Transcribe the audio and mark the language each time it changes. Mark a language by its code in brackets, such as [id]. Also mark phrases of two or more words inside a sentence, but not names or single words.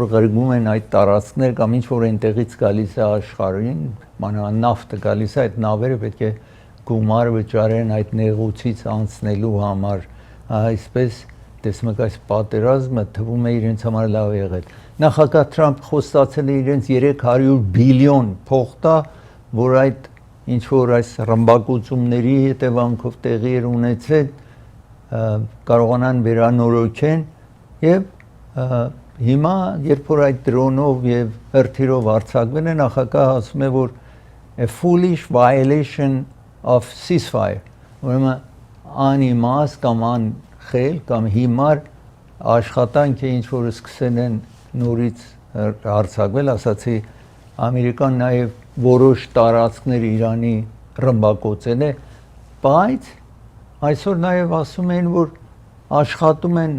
[hy] ղրգում են այդ տարածքներ կամ ինչ որ այնտեղից գալիս է աշխարհին, մանավանդ նավթը գալիս է, այդ նավերը պետք է գումար վճարեն այդ նեղուցից անցնելու համար, այսպես տեսնում եք այս պատերազմը թվում է իրենց համար լավ եղել։ Նախագահ Թրամփը խոստացել է իրենց 300 բիլիոն փող տա, որ այդ ինչ որ այս ռմբակոծումների հետևանքով տեղի էր ունեցել, կարողանան վերանորոգեն եւ հիմա երբ որ այդ դրոնով եւ հրթիռով արձակվել է, նախագահը ասում է որ [en] a foolish violation of ceasefire, [hy] ուրեմն անիմաստ կամ անխել կամ հիմար աշխատանք է ինչ որ սկսել են նորից արձակվել, ասացի Ամերիկան նաեւ որոշ տարածքներ Իրանի ռմբակոծել է, բայց այսօր նաեւ ասում են որ աշխատում են